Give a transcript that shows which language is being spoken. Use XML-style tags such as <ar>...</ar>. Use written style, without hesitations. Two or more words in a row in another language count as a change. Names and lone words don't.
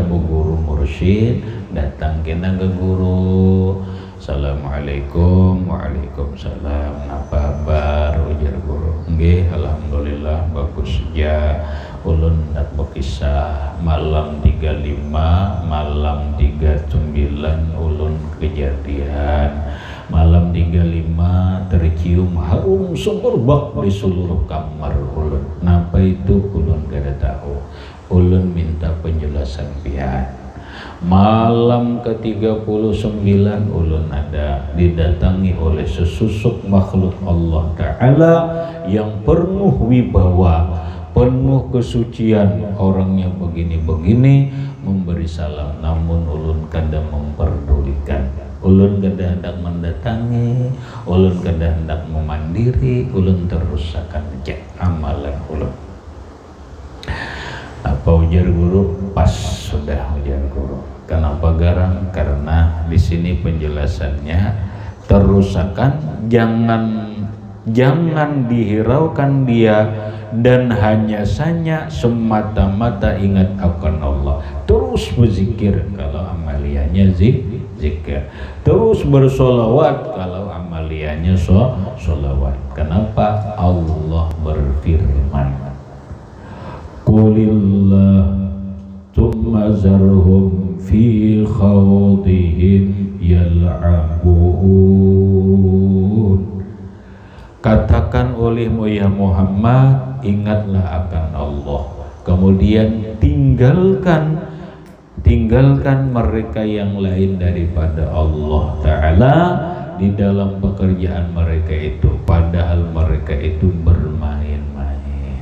<bjn>bu guru mursyid datang kena ke guru, assalamualaikum, waalaikumsalam, apa kabar, ujar guru, nggih alhamdulillah bagus saja, ulun ndak bekisah malam 35 malam 39 ulun kejadian, malam 35 tercium harum semerbak di seluruh kamar ulun. Napa itu ulun kada tahu. Ulun minta penjelasan pihak.</bjn> <id>Malam ke-39 ulun ada didatangi oleh sesusuk makhluk Allah Ta'ala yang penuh wibawa, penuh kesucian, orangnya begini-begini, memberi salam,</id> <bjn>namun ulun kada memperdulikan. Ulun kada hendak mendatangi, ulun kada hendak memandiri, ulun terus akan cek amalan ulun. Apa ujar guru? Pas sudah ujar guru. Kenapa garang?</bjn> <id>Karena di sini penjelasannya terus akan jangan dihiraukan dia, dan hanya saja semata-mata ingat akan Allah. Terus berzikir kalau amaliyahnya zikir, terus bersolawat kalau amaliyahnya solawat. Kenapa? Allah berfirman,</id> <ar>Qulillah thumma zarhum fi khawdihim yal'abun.</ar> <id>Katakan olehmu ya Muhammad, ingatlah akan Allah, kemudian tinggalkan mereka yang lain daripada Allah Ta'ala di dalam pekerjaan mereka itu, padahal mereka itu bermain-main.</id>